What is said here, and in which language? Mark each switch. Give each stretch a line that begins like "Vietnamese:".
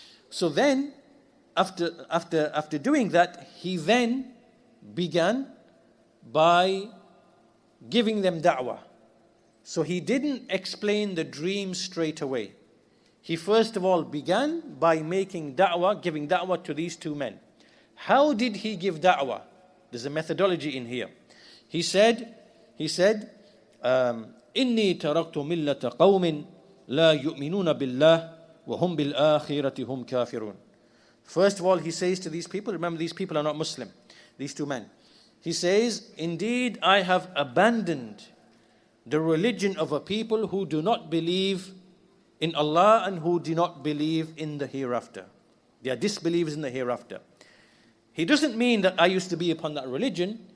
English: So then, after doing that, he then began by giving them da'wah. So he didn't explain the dream straight away. He first of all began by making da'wah, giving da'wah to these two men. How did he give da'wah? There's a methodology in here. He said,
Arabic: إِنِّي تَرَكْتُ مِلَّةَ قَوْمٍ لَا يُؤْمِنُونَ بِاللَّهِ وَهُمْ بِالْآخِرَةِ هُمْ كَافِرُونَ.
English: First of all, he says to these people, remember these people are not Muslim, these two men. He says, indeed, I have abandoned the religion of a people who do not believe in Allah and who do not believe in the hereafter. They are disbelievers in the hereafter. He doesn't mean that I used to be upon that religion.